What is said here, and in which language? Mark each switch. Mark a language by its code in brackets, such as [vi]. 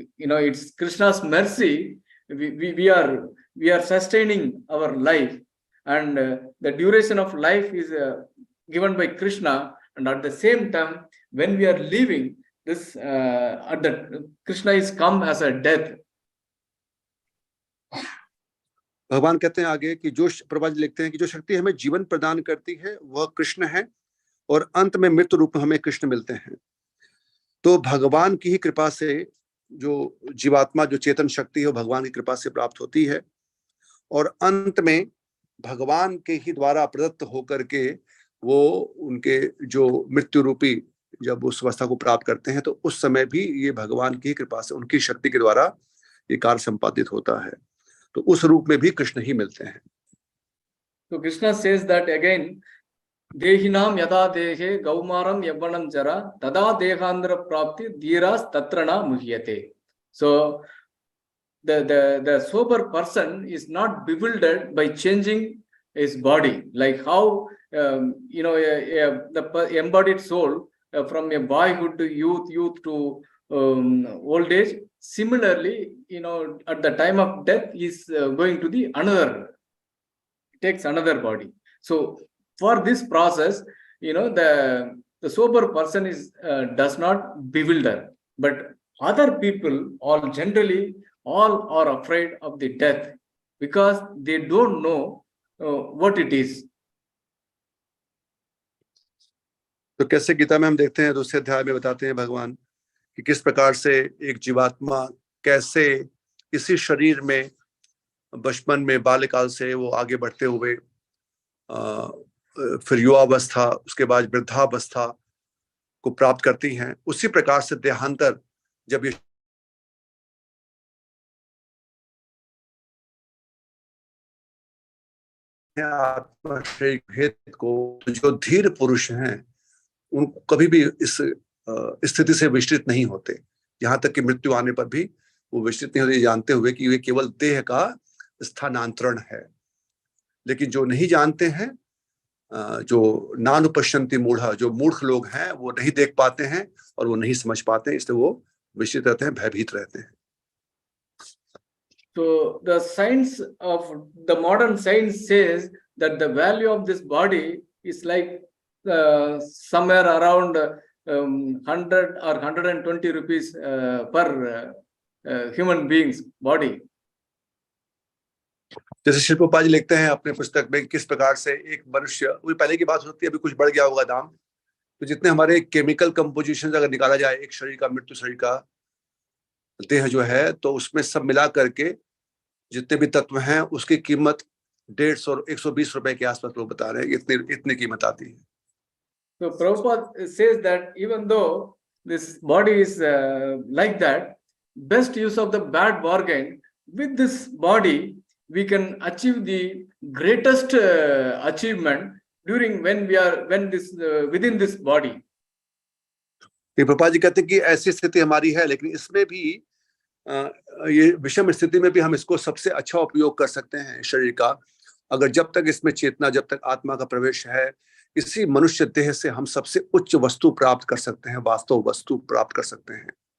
[en] You know, it's Krishna's mercy. We are sustaining our life, and the duration of life is given by Krishna. And at the same time, when we are leaving this, Krishna is come as a death. [hi] भगवान कहते हैं आगे कि जो प्रभुपाद लिखते हैं कि जो शक्ति हमें जीवन प्रदान करती है वह कृष्ण है, और अंत में मृत्यु रूप में हमें कृष्ण मिलते हैं। तो भगवान की ही कृपा से जो जीवात्मा, जो चेतन शक्ति है, वो भगवान की कृपा से प्राप्त होती है, और अंत में भगवान के ही द्वारा प्रदत्त होकर के वो उनके जो मृत्यु रूपी जब उस अवस्था को प्राप्त करते हैं, तो उस समय भी ये भगवान की कृपा से, उनकी शक्ति के द्वारा ये कार्य संपादित होता है। तो उस रूप में भी कृष्ण ही मिलते हैं। [sa] तो कृष्ण [en] says that again, [sa] देहिनाम यदा देहे गौमारम यवनम जरा तदा देहांतर प्राप्ति धीरास तत्र न मुह्यते. [en] So the sober person is not bewildered by changing his body, like how you know, the embodied soul from a boyhood to youth to old age. Similarly, you know, at the time of death, is going to the takes another body. So for this process, you know, the sober person is does not bewilder, but other people all generally all are afraid of the death because they don't know what it is. [hi] तो कैसे गीता में हम देखते हैं, दूसरे अध्याय में बताते हैं भगवान कि किस प्रकार से एक जीवात्मा कैसे इसी शरीर में बचपन में बाल्यकाल से वो आगे बढ़ते हुए फिर युवावस्था, उसके बाद वृद्धावस्था को प्राप्त करती हैं। उसी प्रकार से देहांतर जब ये आत्मा शरीर भेद को, जो धीर पुरुष हैं उनको कभी भी इस स्थिति से विचलित नहीं होते, यहाँ तक कि मृत्यु आने पर भी वो विचलित नहीं होते, जानते हुए कि वे केवल देह का स्थानांतरण है। लेकिन जो नहीं जानते हैं, जो [sa] नानुपश्यन्ति मूढ़ा, [hi] जो मूर्ख लोग हैं, वो नहीं देख पाते हैं और वो नहीं समझ पाते हैं, इसलिए वो विचलित रहते हैं, भयभीत रहते हैं। [en] So the science of the modern science says that the value of this body is like somewhere around 100 or 120 rupees per human being's body. [hi] जैसे श्री प्रभुपाद जी लिखते हैं अपने पुस्तक में किस प्रकार से एक मनुष्य, वो पहले की बात होती है, अभी कुछ बढ़ गया होगा दाम, तो जितने हमारे केमिकल कंपोजिशन अगर निकाला जाए एक शरीर का, मृत्यु शरीर का देह जो है, तो उसमें सब मिला करके जितने भी तत्व हैं उसकी कीमत 150 120 रुपए के आसपास लोग बता रहे हैं, इतनी कीमत आती है। [en] So Prabhupada says that even though this body is like that, best use of the bad bargain, with this body we can achieve the greatest achievement during when this within this body. [hi] Prabhupada ji कहते हैं कि ऐसी स्थिति हमारी है, लेकिन इसमें भी ये विषम स्थिति में भी हम इसको सबसे अच्छा उपयोग कर सकते हैं शरीर का, अगर जब तक इसमें चेतना, जब तक आत्मा का प्रवेश है, इसी मनुष्य देह से हम सबसे उच्च वस्तु प्राप्त कर सकते हैं, वास्तव वस्तु प्राप्त कर सकते हैं।